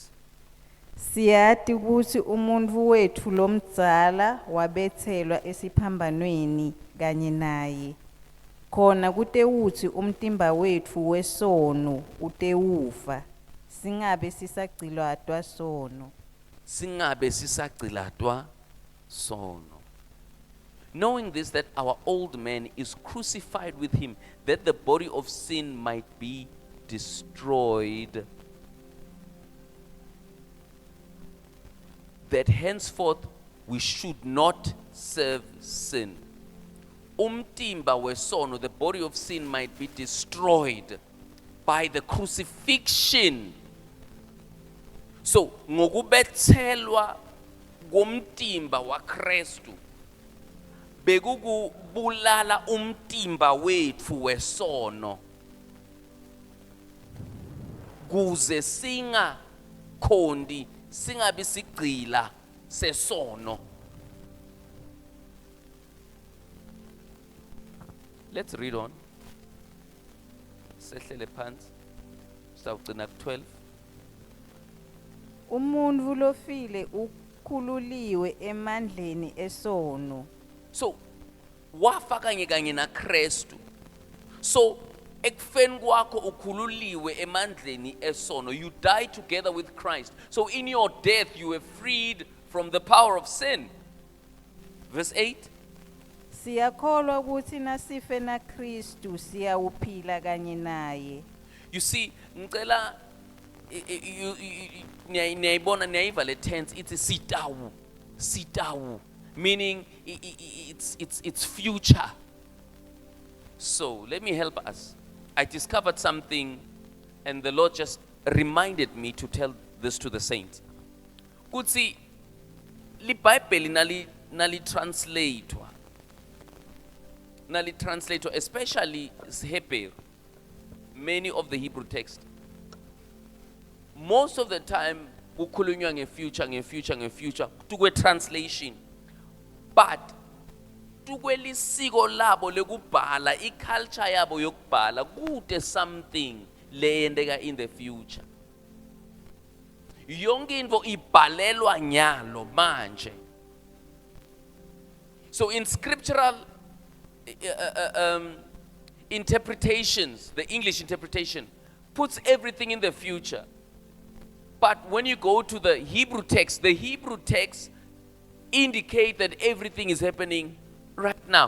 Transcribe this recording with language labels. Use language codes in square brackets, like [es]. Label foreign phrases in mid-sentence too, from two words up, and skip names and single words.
[ss] siyati ukuthi umuntu wethu lomdzala wabethelwa esiphambanweni kanye naye khona kutewuthi umtimba wethu wesono utewufa singabe sisagcilatwa sono. Singabe sisagcilatwa sono. [en] Knowing this, that our old man is crucified with him, that the body of sin might be destroyed, that henceforth we should not serve sin. [ss] Umtimba wesono, [en] the body of sin might be destroyed by the crucifixion. [ss] So ngokubethelwa komtimba wa Kristu bekukubulala umtimba wethu wesono kuze singabi sigcila sesono. [en] Let's read on. [ss] Sehlele phansi sawugcina ku 12. Umuntu lofile ukhululiwe emandleni esono. So wafa kanye na Kristu. So ekufeni kwakho ukhululiwe emandleni esono. [en] You died together with Christ. So in your death you were freed from the power of sin. Verse 8. [ss] Siyakholwa ukuthi nasife na Kristu siyawuphila kanye naye. [en] You see, [ss] ngicela niyayiva le tense, it's sitawu, [en] meaning it's future. So let me help us. I discovered something and the Lord just reminded me to tell this to the saints. [ss] Kutsi li Bible nali translator, [en] especially Hebrew, many of the Hebrew texts. Most of the time [ss] kukhulunywa ngefuture tukwe translation, but tukwelisiko labo lekubhala, iculture yabo yokubhala kude something leyendeka [en] in the future. [ss] Yonke into ibhalelwa nyalo manje. [en] So in scriptural interpretations, the English interpretation, puts everything in the future. But when you go to the Hebrew text indicate that everything is happening right now.